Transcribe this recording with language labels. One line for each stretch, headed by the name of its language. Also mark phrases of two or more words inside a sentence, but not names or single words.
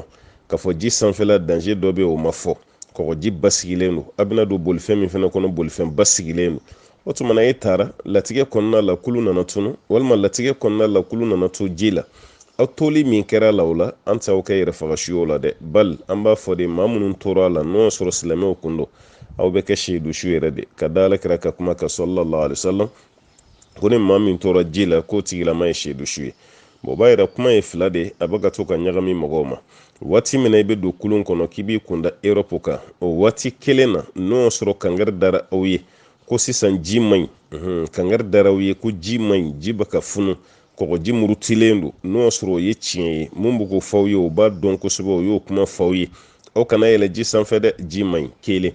Bambara: Ka fɔ ji sanfɛla danger dɔ bɛ yen o ma fɔ, kɔgɔji basigilen don, a bɛna don bolifɛn min fana kɔnɔ bolifɛn basigilen don. O tuma na e taara latigɛ kɔnɔna la kulu nana tunu, walima latigɛ kɔnɔna la kulu nana to ji la, aw toli min kɛra la o la an t'aw kɛ yɛrɛ fagasiyo la dɛ, bali an b'a fɔ de maa minnu tora a la n'o y'a sɔrɔ silamɛw kun don, aw bɛ kɛ seyidu su yɛrɛ de, ka da alakira ka kuma kan
Arabic: صلى الله عليه وسلم,
Bambara: ko ni maa min tora ji la k'o tigilama ye seyidu su ye. O b'a yɛrɛ kuma ye fila de, a bɛ ka to ka ɲagami mɔgɔw ma. Waati min na i bɛ don kulun kɔnɔ k'i b'i kunda Europe kan, o waati kelen na n'o y'a sɔrɔ kangari dara aw ye ko sisan ji man ɲi, kangari dara aw ye ko ji man ɲi, ji bɛ ka funu, kɔgɔji murutilen don, n'o y'a sɔrɔ o ye tiɲɛ ye, mun bɛ k'o fɔ aw ye o b'a dɔn kosɛbɛ, o y'o kuma fɔ aw ye, aw kana yɛlɛ ji sanfɛ dɛ, ji man ɲi, kelen.